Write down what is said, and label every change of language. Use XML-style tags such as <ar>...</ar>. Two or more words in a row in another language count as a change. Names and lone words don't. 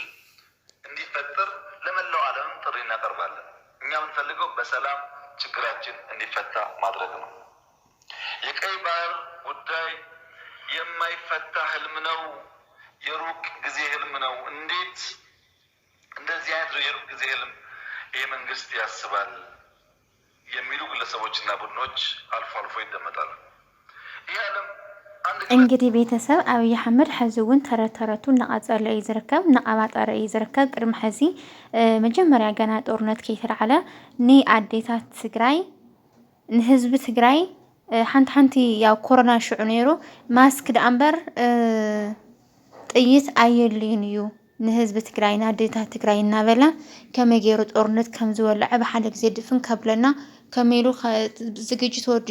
<am>እንዲፈጠር ለመላው ዓለም ጥሪ እናቀርባለን። እኛ የምንፈልገው በሰላም ችግራችን እንዲፈታ ማድረግ ነው። የቀይ ባህር ጉዳይ የማይፈታ ህልም ነው፣ የሩቅ ጊዜ ህልም ነው። እንዴት እንደዚህ አይነት የሩቅ ጊዜ ህልም ይህ መንግስት ያስባል የሚሉ ግለሰቦችና ቡድኖች አልፎ አልፎ ይደመጣሉ። ይህ ዓለም</am> <ti>እንግዲህ ቤተሰብ አብይ አሕመድ ሕዚ እውን ተረተረቱ እናቀጸለ እዩ ዝርከብ እናቀባጠረ እዩ ዝርከብ ቅድሚ ሕዚ መጀመርያ ገና ጦርነት ከይተላዓለ ንኣዴታት ትግራይ ንህዝቢ ትግራይ ሓንቲ ያው ኮሮና ሽዑ ነይሩ ማስክ ዳ እምበር ጥይት ኣየድልይን እዩ ንህዝቢ ትግራይ ንኣዴታት ትግራይ እናበለ ከመይ ገይሩ ጦርነት ከም ዝወልዐ ብሓደ ግዜ ድፍን ከብለና ከመይሉ ዝግጅት ወዲ</ti>